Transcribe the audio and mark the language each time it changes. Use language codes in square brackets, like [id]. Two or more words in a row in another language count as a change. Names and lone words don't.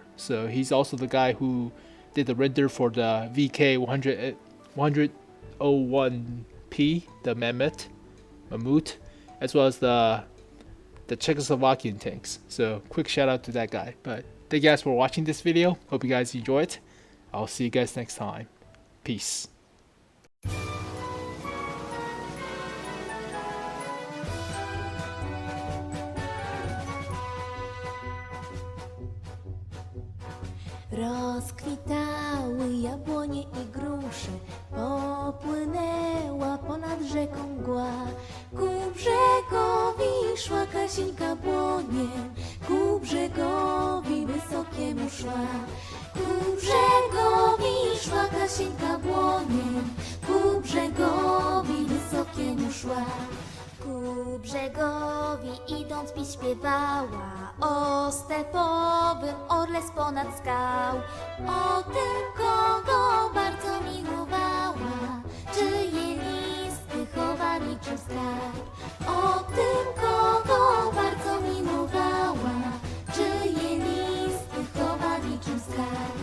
[en] So he's also the guy who did the render for the VK 101P, the Mammoth, as well as the Czechoslovakian tanks. So quick shout out to that guy. But thank you guys for watching this video. Hope you guys enjoy it. I'll see you guys next time. Peace. [pl] Rozkwitały jabłonie i grusze, popłynęła ponad rzeką mgła. Ku brzegowi szła Kasieńka błoniem, ku brzegowi wysokiemu szła. Ku brzegowi szła Kasieńka błoniem, ku brzegowi wysokiemu szła. Ku brzegowi idąc pi śpiewała o stepowym orle z ponad skał. O tym, kogo bardzo miłowała, czyje listy chowa niczym skarb. O tym, kogo bardzo miłowała, czyje listy chowa niczym skarb.